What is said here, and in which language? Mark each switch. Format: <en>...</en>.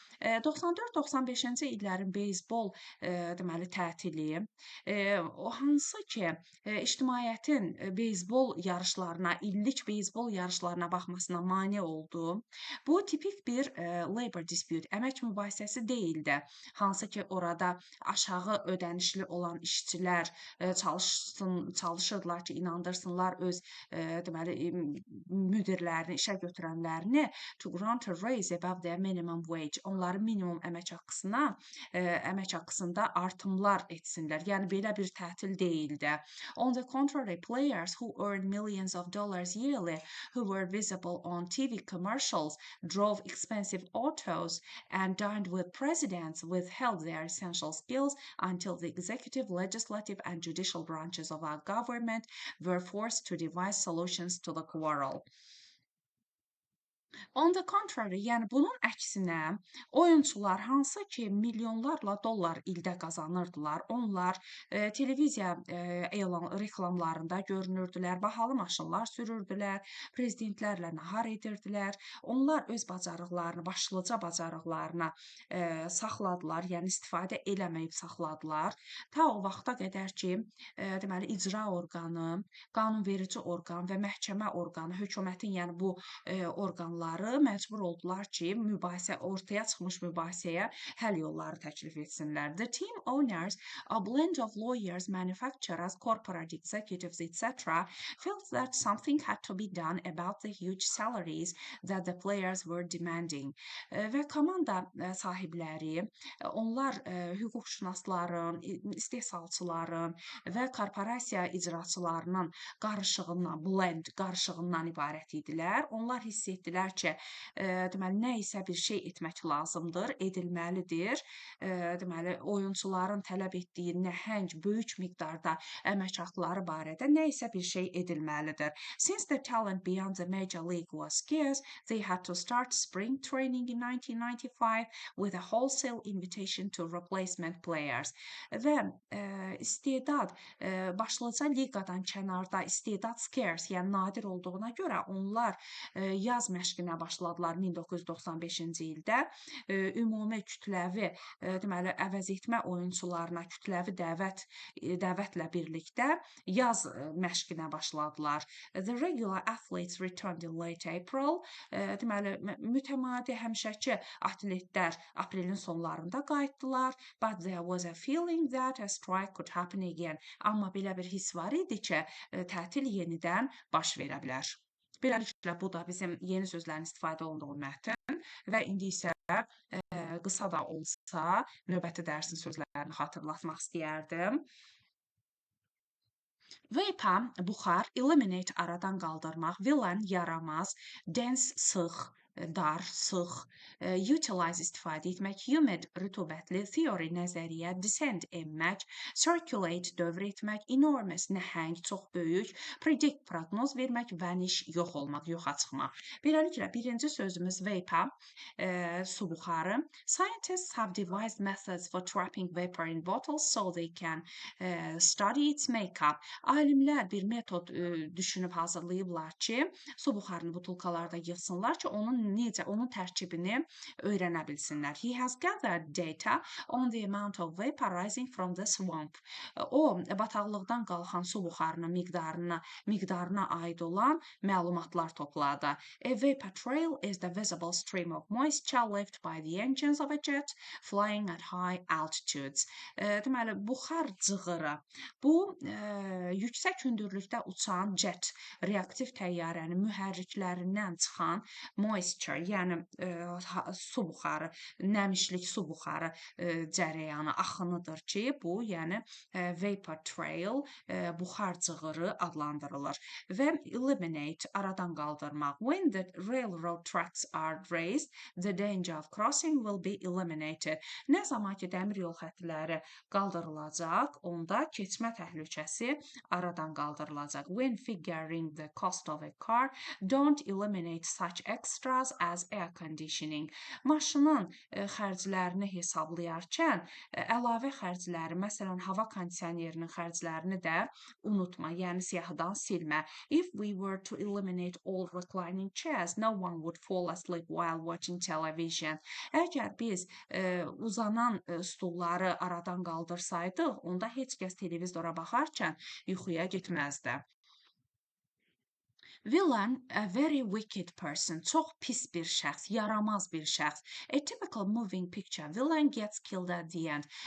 <az>94-95-ci illərin beyzbol deməli tətili o hansı ki ictimaiyyətin beyzbol yarışlarına, illik beyzbol yarışlarına baxmasına mane oldu. Bu tipik bir</az> <en>labor dispute,</en> <az>əmək mübahisəsi deyildi. Hansı ki orada aşağı ödənişli olan işçilər çalışırdılar ki, inandırsınlar öz deməli müdirlərini, işə götürənlərini</az> <en>to grant a raise above their minimum wage.</en> <az>Onların minimum əmək haqqısında artımlar etsinlər. Yəni belə bir tətil deyildi.</az> <en>On the contrary, players who earned millions of dollars yearly, who were visible on TV commercials, drove expensive autos, and dined with presidents, withheld their essential skills until the executive, legislative, and judicial branches of our government were forced to devise solutions to the quarrel. On the contrary,</en> <az>yəni bunun əksinə oyunçular hansı ki milyonlarla dollar ildə qazanırdılar, onlar televiziya reklamlarında görünürdülər, bahalı maşınlar sürürdülər, prezidentlərlə nahar edirdilər. Onlar öz bacarıqlarını, başlıca bacarıqlarına saxladılar, yəni istifadə eləməyib saxladılar. Ta o vaxta qədər ki, deməli icra orqanı, qanunverici orqan və məhkəmə orqanı, hökumətin yəni bu orqanları məcbur oldular ki, ortaya çıxmış mübahisəyə həll yolları təklif etsinlər.</az> <en>The team owners, a blend of lawyers, manufacturers, corporate executives, etc., felt that something had to be done about the huge salaries that the players were demanding.</en> <az>Və komanda sahibləri, onlar hüquqşünasların, istehsalçıların və korporasiya icraçılarının blend qarışığından ibarət idilər. Onlar hiss etdilər ki, deməli nə isə bir şey etmək lazımdır, edilməlidir. Deməli oyunçuların tələb etdiyi nəhəng, böyük miqdarda əmək haqqları barədə nə isə bir şey edilməlidir.</az> <en>Since the talent beyond the major league was scarce, they had to start spring training in 1995 with a wholesale invitation to replacement players.</en> <az>Və istedad başlıca liqadan kənarda istedad scarce, yəni nadir olduğuna görə onlar yaz məşqinə başladılar 1995-ci ildə. Ümumi kütləvi, deməli əvəzetmə oyunçularına kütləvi dəvətlə birlikdə yaz məşqinə başladılar.</az> <en>The regular athletes returned in late April.</en> <az>Deməli mütəmadi həmişəki atletlər aprelin sonlarında qayıtdılar.</az> <en>But there was a feeling that a strike could happen again.</en> <az>Amma belə bir hiss var idi ki, tətil yenidən baş verə bilər. Beləliklə bu da bizim yeni sözlərin istifadə olunduğu mətn və indi isə qısa da olsa növbəti dərsin sözlərini xatırlatmaq istəyərdim. Vapor, buxar, eliminate aradan qaldırmaq, villain yaramaz, dense sıx, dar, sıx, utilize istifadə etmək, humid rütubətli, theory nəzəriyyə, descend enmək, circulate dövr etmək, enormous nəhəng, çox böyük, predict proqnoz vermək, vanish yox olmaq, yoxa çıxmaq. Beləliklə birinci sözümüz vapor, su buxarı.</az> <en>Scientists have devised methods for trapping vapor in bottles so they can study its makeup.</en> <az>Alimlər bir metod düşünüb hazırlayıblar ki, su buxarını butulkalarda yığsınlar ki, onun tərkibini öyrənə bilsinlər.</az> <en>He has gathered data on the amount of vapor rising from the swamp.</en> <az>O, bataqlıqdan qalxan su buxarının miqdarına aid olan məlumatlar topladı.</az> <en>A vapor trail is the visible stream of moisture left by the engines of a jet flying at high altitudes.</en> <az>Deməli, buxar cığırı. Bu, yüksək hündürlükdə uçan jet, reaktiv təyyarənin mühərriklərindən çıxan moisture, yəni su buxarı, nəmişlik su buxarı cərəyanı, axınıdır ki, bu, yəni vapor trail, buxar cığırı adlandırılır. Və eliminate, aradan qaldırmaq.</az> <en>When the railroad tracks are raised, the danger of crossing will be eliminated.</en> <az>Nə zaman ki, dəmir yol xətləri qaldırılacaq, onda keçmə təhlükəsi aradan qaldırılacaq.</az> <en>When figuring the cost of a car, don't eliminate such extras as air conditioning.</en> <az>Maşının xərclərini hesablayarkən əlavə xərcləri, məsələn, hava kondisionerinin xərclərini də unutma, yəni siyahıdan silmə.</az> <en>If we were to eliminate all reclining chairs, no one would fall asleep while watching television.</en> <az>Əgər biz uzanan stulları aradan qaldırsaydıq, onda heç kəs televizora baxarkən yuxuya getməzdi. Villain,</az> <en>a very wicked person,</en> <az>çox pis bir şəxs, yaramaz bir şəxs.</az> <en>A typical moving picture, villain gets killed at the end.</en>